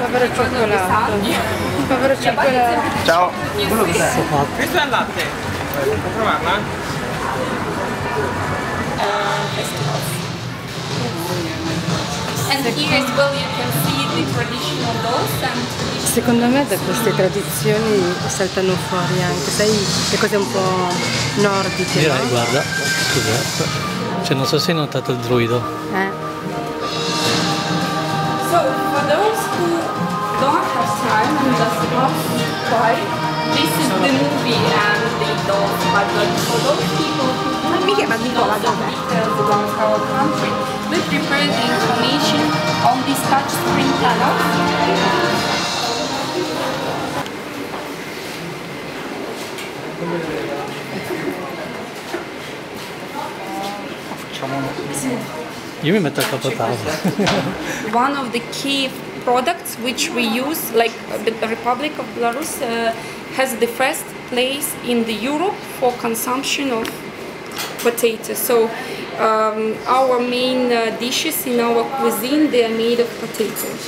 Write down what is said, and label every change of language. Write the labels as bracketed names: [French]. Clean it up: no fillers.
[Italian] Povero cioccolato. Povero cioccolato. Ciao. Questo è il latte. Puoi provarla? [English] And here as well you can see the traditional dolls and [Italian] Secondo me da queste tradizioni saltano fuori anche, sai, le cose un po' nordiche, Direi, no? guarda, scusa, cioè non so se hai notato il druido. [English] So for those who don't have time and just want to try, this is the movie and the dolls, but for those people who don't know some details about our country, we prepare the information on these touch screen panels. [Italian] Io mi metto a capotavola. [English] One of the key products which we use, like the Republic of Belarus has the first place in the Europe for consumption of potatoes. So our main dishes in our cuisine, they are made of potatoes.